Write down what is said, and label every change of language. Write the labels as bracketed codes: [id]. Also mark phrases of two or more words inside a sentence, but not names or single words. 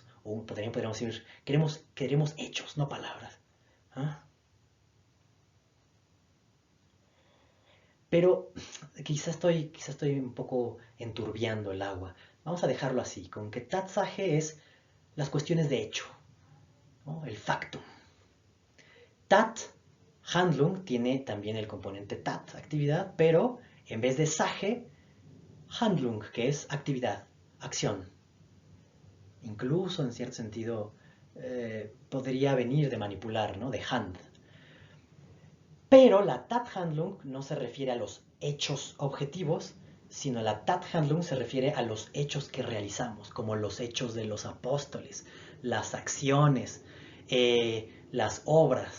[es] O también podríamos decir, queremos hechos, no palabras. ¿Ah? Pero quizá estoy un poco enturbiando el agua. Vamos a dejarlo así, con que Tatsache es las cuestiones de hecho, ¿no? El factum. [de] Tat, Handlung, [es] tiene también el componente Tat, actividad, pero en vez de [de] Sage, Handlung, [es] que es actividad, acción. Incluso en cierto sentido podría venir de manipular, ¿no? De Hand. Pero la [de] Tat Handlung [es] no se refiere a los hechos objetivos, sino la Tathandlung se refiere a los hechos que realizamos, como los hechos de los apóstoles, las acciones, las obras.